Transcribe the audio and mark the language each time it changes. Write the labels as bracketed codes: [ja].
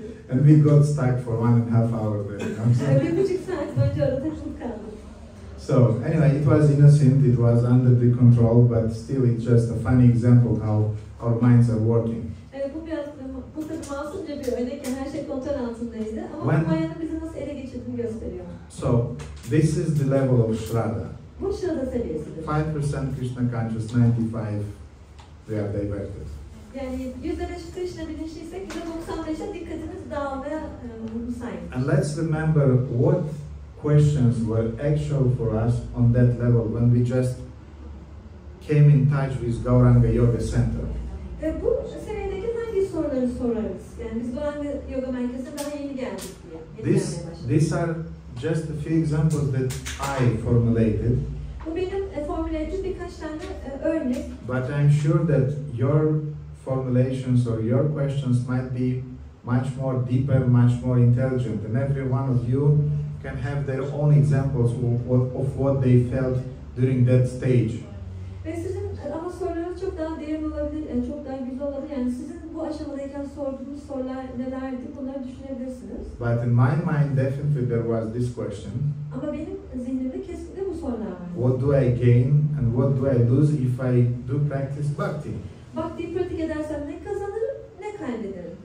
[en] And we got stuck for 1.5 hours there. So anyway, it was innocent, it was under the control, but still it's just a funny example how our minds are working. [tr] Bu tabii masumca bir örnek, yani her şey kontrol altındaydı ama Maya'nın bizi nasıl ele geçirdiğini gösteriyor. [en] So this is the level of Shraddha. [tr] Bu Shraddha seviyesidir. [en] 5% Krishna conscious, 95 they are diverted. [tr] Yani %5 Krishna bilinçliysek %95'e dikkatimiz dağılmaya müsait. [en] And let's remember what questions were actual for us on that level when we just came in touch with Gauranga Yoga Center. [tr] Bu seviyedeki hangi soruları sorarız? Yani biz Gauranga Yoga Merkezi'ne daha yeni geldik diye. [en] These are just a few examples that I formulated. [tr] Bu benim formüle ettiğim birkaç tane örnek. [en] But I'm sure that your formulations or your questions might be much more deeper, much more intelligent, and every one of you can have their own examples of what they felt during that stage. [tr] Ve sizin ama sorularınız çok daha derin olabilir, çok daha güzel olabilir. Yani sizin bu aşamadayken sorduğunuz sorular nelerdi, bunları düşünebilirsiniz. [en] But in my mind, definitely there was this question. [tr] Ama benim zihnimde kesinlikle bu sorular var. [en] What do I gain and what do I lose if I do practice bhakti? [tr] Bhakti'yi pratik edersem ne kazanırım, ne kaybederim?